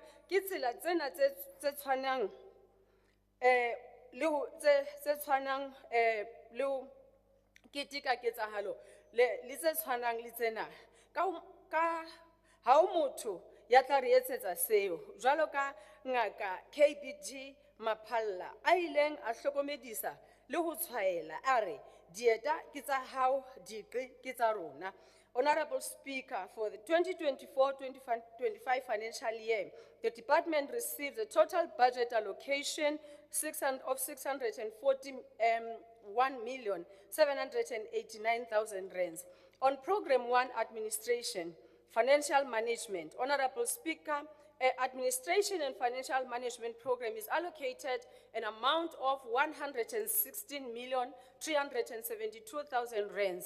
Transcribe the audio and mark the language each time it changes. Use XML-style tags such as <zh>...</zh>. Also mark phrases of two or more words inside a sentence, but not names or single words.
<st>Ke tsela tsena tse tshwanang le ho keteka ketsahalo le tse tshwanang le tsena ka ha o motho ya tla re etsetsa seo, jwalo ka ngaka KBG Maphalla a ileng a hlokomedisa le ho tshwaela a re dieta ke tsa hao, diqi ke tsa rona.</st> <en>Honorable Speaker, for the 2024-25 financial year, the department received a total budget allocation of 641,789,000 rands. On Program 1, Administration, Financial Management, Honorable Speaker, Administration and Financial Management Program is allocated an amount of 116,372,000 rands.</en>